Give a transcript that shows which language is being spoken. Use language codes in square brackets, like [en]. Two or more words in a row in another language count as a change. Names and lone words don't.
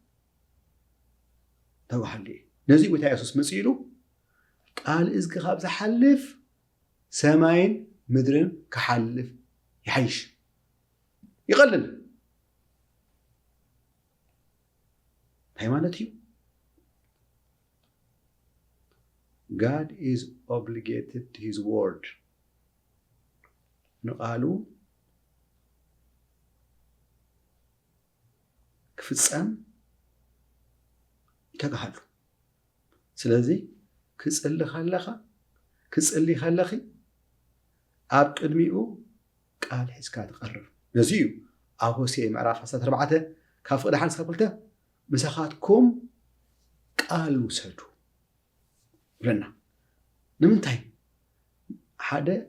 [ti] ተባህሊ ነዚ ቦታ ኢየሱስ መፅኡ ኢሉ ቃል እዝጊ ካብ ዝሓልፍ ሰማይን ምድርን ክሓልፍ ይሓይሽ ይቐልል እንታይ ማለት እዩ [en] God is obligated to his word [ti] ንቃሉ ክፍጸም ይተጋሃሉ ስለዚ ክጽሊ ከለኺ ኣብ ቅድሚኡ ቃል ሒዝካ ትቐርብ ነዚ እዩ ኣብ ሆሴዕ ምዕራፍ 14 ካብ ፍቕዲ 1 እስካብ 2 ምሳኻትኩም ቃል ውሰዱ ብለና ንምንታይ ሓደ